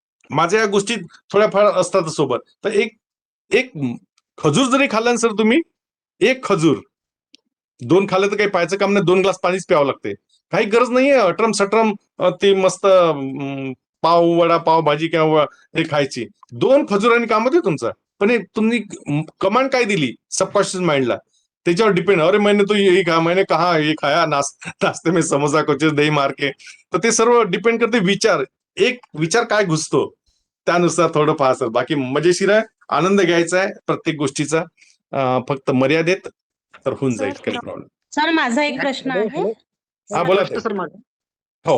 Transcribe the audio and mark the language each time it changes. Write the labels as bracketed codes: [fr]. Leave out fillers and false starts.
[mr] माझ्या या गोष्टी थोड्याफार असतात सोबत. तर एक एक खजूर जरी खाल्ला सर तुम्ही, एक खजूर, 2 खाल्लं तर काही पाहायचं काम नाही, 2 ग्लास पाणीच प्यावं लागते. काही गरज नाहीये अटरम सटरम ते मस्त पाव वडा पाव भाजी किंवा हे खायची. 2 खजुरांनी काम होते तुमचं. पण हे तुम्ही कमांड काय दिली सबकॉन्शियस माइंडला, त्याच्यावर डिपेंड. [hi] अरे मैंने तो यही कहा, मैंने कहा ये खाया नाश्ते में समोसा कोचेस दही मार के. [mr] तर ते सर्व डिपेंड करते विचार. एक विचार काय घुसतो त्यानुसार थोडं फार सर. बाकी मजेशीर आहे, आनंद घ्यायचा आहे प्रत्येक गोष्टीचा, फक्त मर्यादेत, तर होऊन जाईल काही प्रॉब्लेम. सर माझा एक प्रश्न आहे. हा बोला ताई. सर माझं. हो